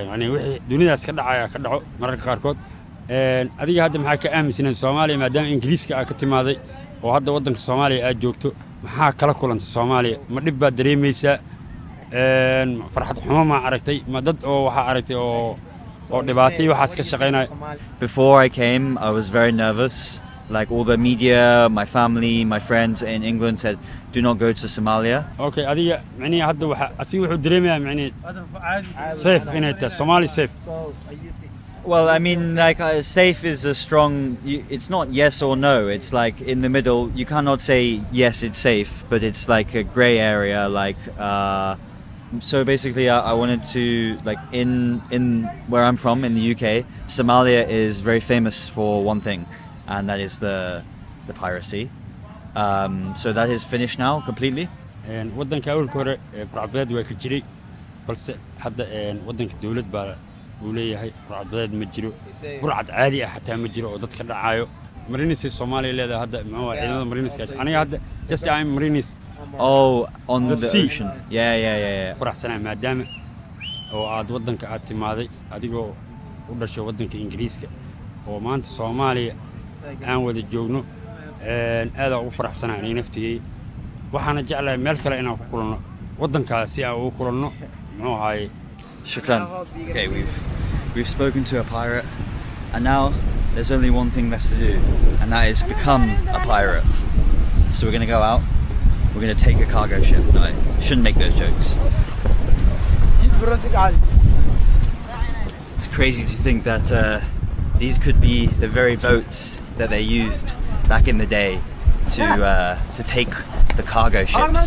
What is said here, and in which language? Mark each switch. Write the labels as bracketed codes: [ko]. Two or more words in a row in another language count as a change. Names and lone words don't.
[so] Yani wixii dunidaas ka dhacaya ka dhaco mararka qaarkood. Adiga hadda maxaa ka aaminsan Soomaaliya maadaama Ingiriiska ka timaaday oo hadda wadanka Soomaaliya aad joogto, maxaa kala kulantay Soomaaliya? Ma dhib baad dareemaysaa? Farxad xumo ma aragtay? Ma dad oo waxa aragtay oo dhibaatay waxaas ka shaqeynay? [en] Before I came, I was very nervous. Like all the media, my family, my friends in England said, do not go to Somalia. [so] Okay, adiga macni hadda waxa asi wuxuu dareemayaa macni safe inay tahay Somali safe. [en] Well, I mean, like safe is a strong. It's not yes or no. It's like in the middle. You cannot say yes, it's safe, but it's like a grey area. Like so, basically, I wanted to like in where I'm from in the UK, Somalia is very famous for one thing, and that is the piracy. So that is finished now completely. [so] And wadanka awalka hore burcadbadeed waa ka jiray, balse hadda wadanka dawlad baa uu leeyahay burcadbadeed ma jiro. Burcad caadi ah xataa ma jiro oo dadka dhacayo. Marinis Soomaaliya leedahay hadda maxaa ciidamada Mariniska aniga hadda [en] just I'm [so] Marinis. [en] Oh, on the ocean. Yeah. [so] Faraxsanahay maadaama oo aad wadanka aad timaaday adigoo u dhashay wadanka Ingiriiska oo maanta Soomaaliya aan wada joogno aad ugu faraxsanahay inay naftigay waxaana jeclahay meel kale inaan ku kulano wadankaasi aan ugu kulano muxuu ahay. Shukran. [en] Okay, we've spoken to a pirate, and now there's only one thing left to do, and that is become a pirate. So we're gonna go out. We're gonna take a cargo ship. No, I shouldn't make those jokes. It's crazy to think that these could be the very boats that they used back in the day to take the cargo ships.